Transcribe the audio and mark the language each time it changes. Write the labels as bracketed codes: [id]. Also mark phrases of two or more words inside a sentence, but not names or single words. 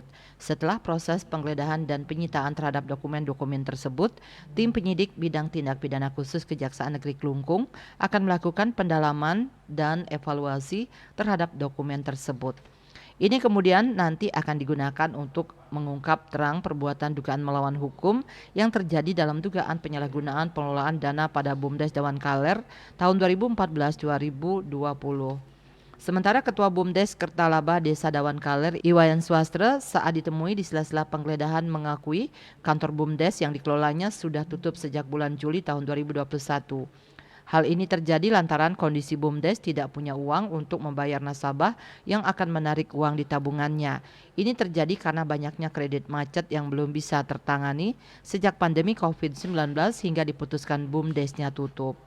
[id] Setelah proses penggeledahan dan penyitaan terhadap dokumen-dokumen tersebut, tim penyidik bidang tindak pidana khusus Kejaksaan Negeri Kelungkung akan melakukan pendalaman dan evaluasi terhadap dokumen tersebut. Ini kemudian nanti akan digunakan untuk mengungkap terang perbuatan dugaan melawan hukum yang terjadi dalam dugaan penyalahgunaan pengelolaan dana pada Bumdes Dawan Kaler tahun 2014-2020. Sementara Ketua Bumdes Kertalaba Desa Dawan Kaler Iwayan Swastra saat ditemui di sela-sela penggeledahan mengakui kantor Bumdes yang dikelolanya sudah tutup sejak bulan Juli tahun 2021. Hal ini terjadi lantaran kondisi Bumdes tidak punya uang untuk membayar nasabah yang akan menarik uang di tabungannya. Ini terjadi karena banyaknya kredit macet yang belum bisa tertangani sejak pandemi COVID-19 hingga diputuskan Bumdesnya tutup.